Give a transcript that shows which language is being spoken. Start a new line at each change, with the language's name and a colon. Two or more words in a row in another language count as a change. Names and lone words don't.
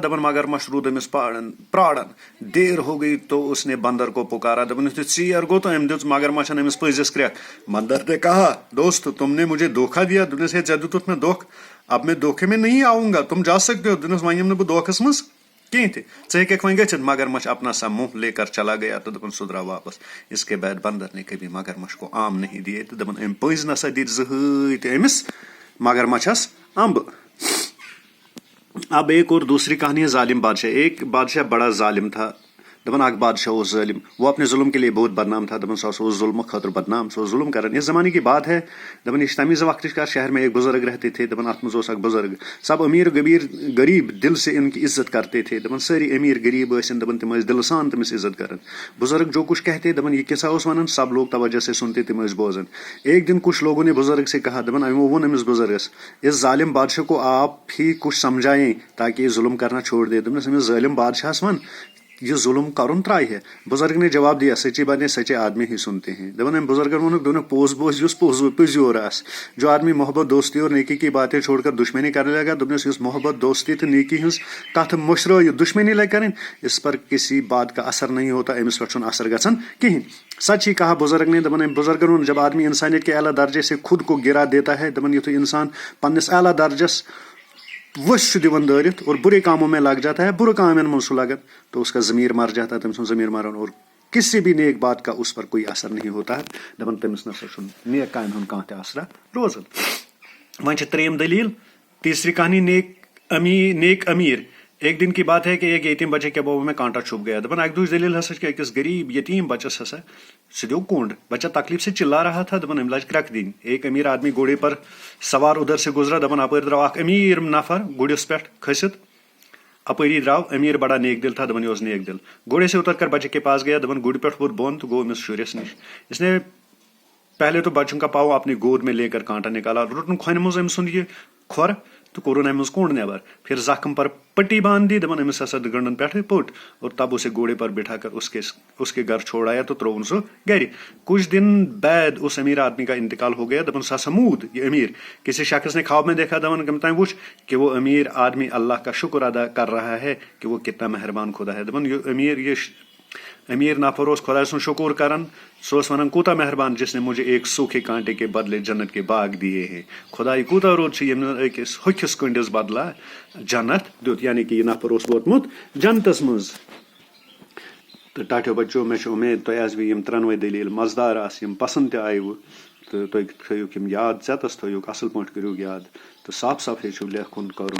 Kashmiri: دپان مگرمچھ روٗد أمِس پراران۔
Urdu: دیر ہو گئی تو اس نے بندر کو پکارا۔
Kashmiri: دپان یُتھُے ژیر گوٚو تہٕ أمۍ دِژ مگرمچھن أمِس پٔنٛزِس کرٛٮ۪کھ۔
Urdu: بندر نے کہا، دوست تم نے مجھے دھوکا دیا۔
Kashmiri: دوٚپنس ہے ژےٚ دِتُتھ مےٚ دھوکہٕ،
Urdu: اب میں دھوکے میں نہیں آؤں گا، تم جا سکتے ہو۔
Kashmiri: دوٚپنس وۄنۍ یِمہٕ نہٕ بہٕ دھوکس منٛز کینٛہہ تہِ، ژٕ ہیٚککھ وۄنۍ گٔژھِتھ۔
Urdu: مگرمچھ اپنا سا منہ لے کر چلا گیا تو
Kashmiri: دپان سُہ درٛاو واپس۔
Urdu: اس کے بعد بندر نے کبھی مگرمچھ کو آم نہیں دیے
Kashmiri: تہٕ دپان أمۍ پٔنٛزۍ نسا دِتۍ زٕہٕنۍ تہِ أمِس مگرمچھس امبہٕ۔
Urdu: اب ایک اور دوسری کہانی ہے ظالم بادشاہ۔ ایک بادشاہ بڑا ظالم تھا۔
Kashmiri: دپان اکھ بادشاہ اوس ظٲلم،
Urdu: وہ اپنے ظلم کے لیے بہت بدنام تھا۔
Kashmiri: دپان سُہ ہسا اوس ظلمہٕ خٲطرٕ بدنام، سُہ اوس ظلم کران۔
Urdu: اس زمانے کی بات ہے۔
Kashmiri: دپان یہ چھِ تمہِ وقتٕچ کتھ،
Urdu: شہر میں ایک بزرگ رہتے تھے۔
Kashmiri: دپان اتھ منٛز اوس اکھ بزرگ،
Urdu: سب امیر غریب دل سے ان کی عزت کرتے تھے۔
Kashmiri: دپان سٲری امیر غریب ٲسِن، دپان تِم ٲسۍ دلہٕ سان تٔمِس عزت کران۔
Urdu: بزرگ جو کچھ کہتے،
Kashmiri: دپان یہ کیسا اوس ونان،
Urdu: سب لوگ توجہ سے سنتے،
Kashmiri: تِم ٲسۍ بوزان۔
Urdu: ایک دن کچھ لوگوں نے بزرگ سے کہا،
Kashmiri: دپان یِمو ووٚن أمِس بزرگس،
Urdu: اس ظالم بادشاہ کو آپ ہی کچھ سمجھائیں تاکہ یہ ظلم کرنا چھوڑ دے۔
Kashmiri: دپنس أمِس ظٲلم بادشاہس ون یہ ظلم کرُن ترٛایہِ ہے۔
Urdu: بزرگ نے جواب دیا، سچی باتیں سچے آدمی ہی سنتے ہیں۔
Kashmiri: دپان أمۍ بزرگن ووٚنُکھ، دوٚپنکھ پوٚز بوزِ یُس پٔزیور آسہِ۔
Urdu: جو آدمی محبت دوستی اور نیکی کی باتیں چھوڑ کر دشمنی کرنے لگا،
Kashmiri: دوٚپنس یُس محبت دوستی تہٕ نیکی ہٕنٛز کتھ مٔشرٲیِتھ دشمنی لگہِ کرٕنۍ،
Urdu: اس پر کسی بات کا اثر نہیں ہوتا،
Kashmiri: أمِس پٮ۪ٹھ چھُنہٕ اثر گژھان کہیٖنۍ۔
Urdu: سچ ہی کہا بزرگ نے۔
Kashmiri: دپان أمۍ بزرگن ووٚن،
Urdu: جب آدمی انسانیت کے اعلیٰ درجے سے خود کو گرا دیتا ہے،
Kashmiri: دپان یُتھُے انسان پننس اعلیٰ درجس ؤسۍ چھُ دِوان دٲرِتھ
Urdu: اور برے کاموں میں لگ جاتا ہے،
Kashmiri: برے کامن منٛز چھُ لگان،
Urdu: تو اس کا ضمیر مر جاتا ہے،
Kashmiri: تٔمۍ سُنٛد ضمیر مران،
Urdu: اور کسی بھی نیک بات کا اس پر کوئی اثر نہیں ہوتا ہے۔
Kashmiri: دپان تٔمِس نسا چھُنہٕ نیک کامہِ ہُنٛد کانٛہہ تہِ اثرا روزان۔ وۄنۍ چھِ ترٛیٚیِم دلیٖل،
Urdu: تیٖسری کہانی نیک امیر۔ ایک دن کی بات ہے کہ ایک یتیم بچے کے بابو میں کانٹا چھپ گیا.
Kashmiri: دپان اک دُہٕچ دلیل ہسا کہ أکِس غریب یتیم بچس ہسا سُہ دیو کونڈ.
Urdu: بچہ تکلیف سے چلا رہا تھا.
Kashmiri: دپان أمۍ لاج کرٛٮ۪کہٕ دِنۍ.
Urdu: ایک امیر آدمی گھوڑے پر سوار ادھر سے گزرا.
Kashmiri: دپان اپٲرۍ درٛاو اکھ امیر نفر گُرِس پٮ۪ٹھ کھٔسِتھ. اپٲری درٛاو
Urdu: امیر بڑا نیک دل تھا.
Kashmiri: دپان یہِ اوس نیک دل.
Urdu: گھوڑے سے اتر کر بچے کے پاس گیا.
Kashmiri: دپان گُرِ پٮ۪ٹھ ووٚتھ بۄن تہٕ گوٚو أمِس شُرِس نِش.
Urdu: اس نے پہلے تو بچوں کا پاؤں اپنی گود میں لے کر کانٹا نکالا.
Kashmiri: روٹن کھۄنہِ منٛز أمۍ سُنٛد یہِ کھۄر تو کورن أمِس کونڈ نیبر.
Urdu: پھر زخم پر پٹی باندھ دی.
Kashmiri: دپان أمِس ہسا گنڈن پٮ۪ٹھٕ پٔٹ
Urdu: اور تب اسے گھوڑے پر بٹھا کر اس کے گھر چھوڑایا تو
Kashmiri: ترٛووُن سُہ گرِ.
Urdu: کچھ دن بعد اس امیر آدمی کا انتقال ہو گیا.
Kashmiri: دپان سُہ ہسا موٗد یہ امیر.
Urdu: کسی شخص نے خواب میں دیکھا.
Kashmiri: دپان کٔمۍ تام وُچھ
Urdu: کہ وہ امیر آدمی اللہ کا شکر ادا کر رہا ہے کہ وہ کتنا مہربان خدا ہے.
Kashmiri: دپان یہ امیر نفر اوس خدا سُنٛد شکر کران. سُہ اوس ونان کوٗتاہ مہربان
Urdu: جس نے مجھے ایک سوکھے کانٹے کے بدلے جنت کے باغ دیے ہیں.
Kashmiri: خدا یہ کوٗتاہ رُت چھُ ییٚمۍ أکِس ہوٚکھِس کٔنٛڈِس بدلہ جنت دیُت. یعنی کہ یہ نفر اوس ووتمُت جنتس منٛز. تہٕ ٹاٹھیو بچو مےٚ چھِ اُمید تۄہہِ آسوٕ یِم ترٛٮ۪نوَے دٔلیٖل مزٕدار آسہٕ یِم پسنٛد تہِ آیوٕ تہٕ تُہۍ تھٲیِوکھ یِم یاد ژٮ۪تس تھٲیِوکھ اَصٕل پٲٹھۍ کٔرِو یاد تہٕ صاف صاف ہیٚچھِو لیکھُن کرُن.